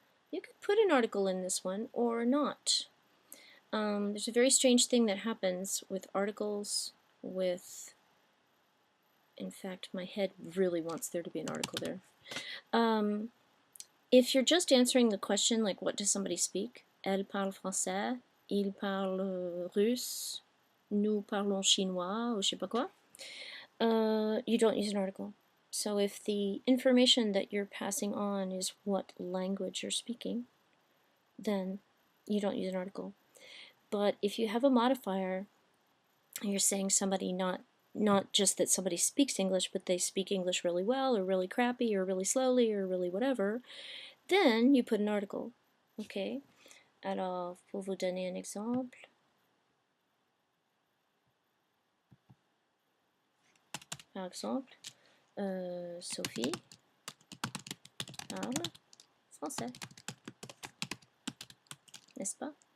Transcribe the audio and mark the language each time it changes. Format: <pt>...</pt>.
<en>You could put an article in this one or not. There's a very strange thing that happens with articles with, in fact, my head really wants there to be an article there. If you're just answering the question, like what does somebody speak?</en> <fr>Elle parle français, il parle russe, nous parlons chinois, ou je sais pas quoi.</fr> <en>You don't use an article. So if the information that you're passing on is what language you're speaking, then you don't use an article. But if you have a modifier, you're saying somebody not just that somebody speaks English, but they speak English really well, or really crappy, or really slowly, or really whatever, then you put an article. Okay?</en> <fr>Alors, pour vous donner un exemple, par exemple, Sophie parle français, n'est-ce pas?</fr>